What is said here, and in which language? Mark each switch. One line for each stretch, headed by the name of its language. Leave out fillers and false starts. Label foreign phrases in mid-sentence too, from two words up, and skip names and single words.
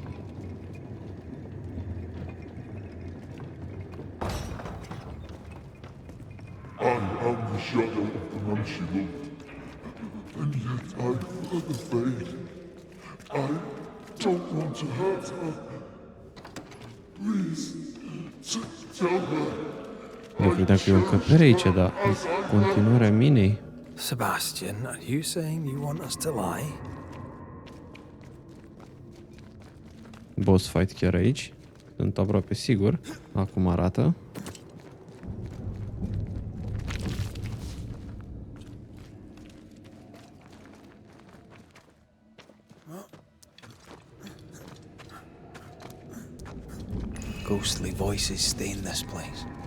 English: I am the shadow of the man she loved. And yet I further fade. I don't want to hurt her. Please, tell her.
Romanian: Eu credeam că e o încăpere aici, dar continuarea minei.
English: Sebastian, are you saying you want us to lie? Boss fight
Romanian: chiar aici. Sunt aproape sigur. Acum arată.
English: Ghostly voices stay in this place.